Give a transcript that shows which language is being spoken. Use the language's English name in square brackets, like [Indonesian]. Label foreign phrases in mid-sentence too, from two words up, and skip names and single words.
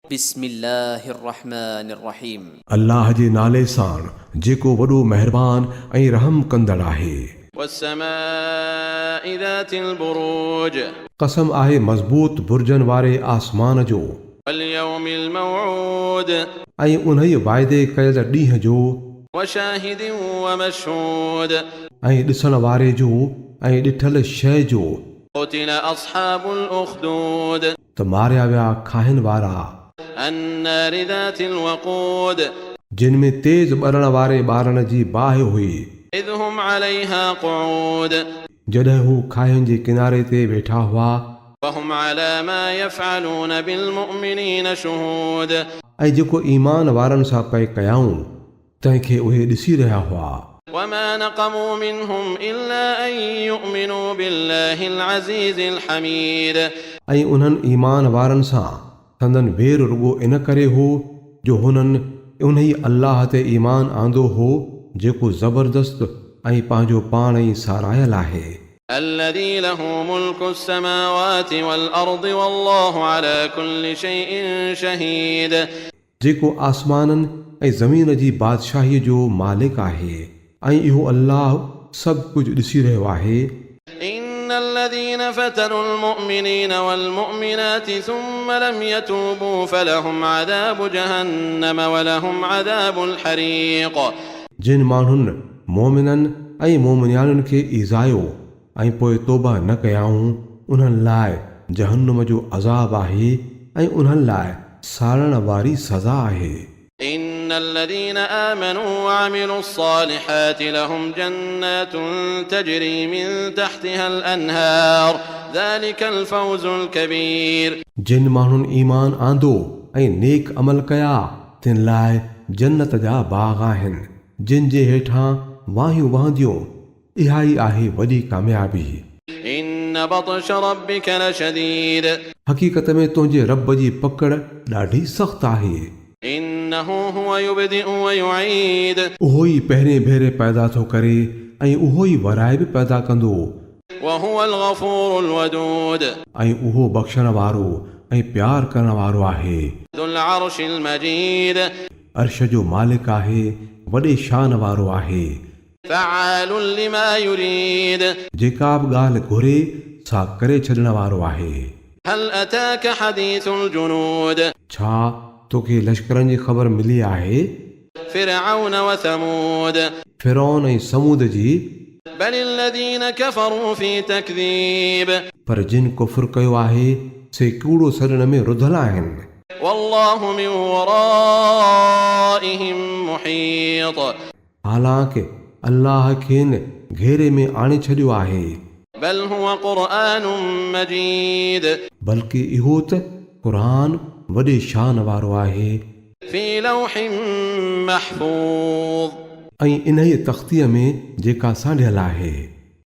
[Arabic] بسم الله الرحمن الرحيم. [Sindhi] अल्लाह जे नाले सां जेको वॾो महिरबान ऐं रहम कंदड़ आहे। [Arabic] والسماء ذات البروج, [Sindhi] कसम आहे मज़बूत बुर्जन वारे आसमान जो, [Arabic] واليوم الموعود, [Sindhi] ऐं उन्हीअ वाइदे कयल ॾींहं जो, [Arabic] وشاهد ومشهود, [Sindhi] ऐं ॾिसण वारे जो ऐं ॾिठल शइ जो। [Arabic] قتل أصحاب الأخدود, [Sindhi] त मारिया विया खाहिन वारा, [Arabic] النار ذات الوقود, [Sindhi] जिन में तेज़ ॿरण वारे ॿारनि जी बाहि हुई, [Arabic] إذ هم عليها قعود, [Sindhi] जॾहिं हू खाहिन जे किनारे ते वेठा हुआ, [Arabic] وهم على ما يفعلون بالمؤمنين شهود, [Sindhi] ऐं जेको ईमान वारनि सां पए कयाऊं तंहिंखे उहे ॾिसी रहिया हुआ। [Arabic] وما نقموا منهم إلا أن يؤمنوا بالله العزيز الحميد, [Sindhi] ऐं उन्हनि ईमान वारनि सां संदन वेर रुगो इन करे हो जो हुननि उन्ही अल्लाह ते ईमान आंदो हो जेको ज़बरदस्त ऐं पंहिंजो पाण ई सारायल आहे। [Arabic] الذي له ملك السماوات والأرض والله على كل شيء شهيد، [Sindhi] जेको आसमाननि ऐं ज़मीन जी बादशाहीअ जो मालिक आहे ऐं इहो अल्लाह सभु कुझु ॾिसी रहियो आहे। [Arabic] إن الذين فتنوا المؤمنين والمؤمنات ثم لم يتوبوا فلهم عذاب جهنم ولهم عذاب الحريق، [Sindhi] जिन माण्हुनि मोमिननि ऐं मोमिनियानुनि खे ईज़ायो ऐं पोइ तौबा न कयाऊं उन्हनि लाइ जहन्नुम जो अज़ाब आहे ऐं उन्हनि लाइ साड़ण वारी सज़ा आहे। [Arabic] إن الذين آمنوا وعملوا الصالحات لهم جنات تجري من تحتها الأنهار ذلك الفوز الكبير، [Sindhi] जिन माण्हुनि ईमान आंदो ऐं नेक अमल कया तिन लाइ जन्नत जा बाग़ आहिनि जिन जे हेठां वाहियूं वहंदियूं। इहा ई आहे वॾी कामयाबी। [Arabic] إن بطش ربك لشديد، [Sindhi] हक़ीक़त में तुंहिंजे रब जी पकड़ ॾाढी सख़्तु आहे। [Arabic] إنه هو يبدئ ويعيد، [Sindhi] उहो ई पहिरें भेरे पैदा थो करे ऐं उहो ई वराए बि पैदा कंदो, [Arabic] وهو الغفور الودود، [Sindhi] ऐं उहो बख़्शण वारो ऐं प्यार करण वारो आहे। [Arabic] ذو العرش المجيد، [Sindhi] अर्श जो मालिक आहे, वॾे शान वारो आहे। [Arabic] فعال لما يريد، [Sindhi] जेका बि ॻाल्हि घुरे सा करे छॾण वारो आहे। [Arabic] هل أتاك حديث الجنود، [Sindhi] छा तोखे लश्करनि जी ख़बर मिली आहे? [Arabic] فرعون وثمود، [Sindhi] फिरौन ऐं समूद जी। [Arabic] بل الذين كفروا في تكذيب، [Sindhi] पर जिन कुफ्र कयो आहे से कूड़ो सॾण में रुधल आहिनि। [Arabic] والله من ورائهم محيط، [Sindhi] हालांकि अल्लाह खेनि घेरे में आणे छॾियो आहे। [Arabic] بل هو قرآن مجيد، [Sindhi] बल्कि इहो त क़ुरान वॾे शान वारो आहे [Arabic] في لوح محفوظ، [Sindhi] ऐं इन्हीअ तख़्तीअ में जेका सांढियल आहे।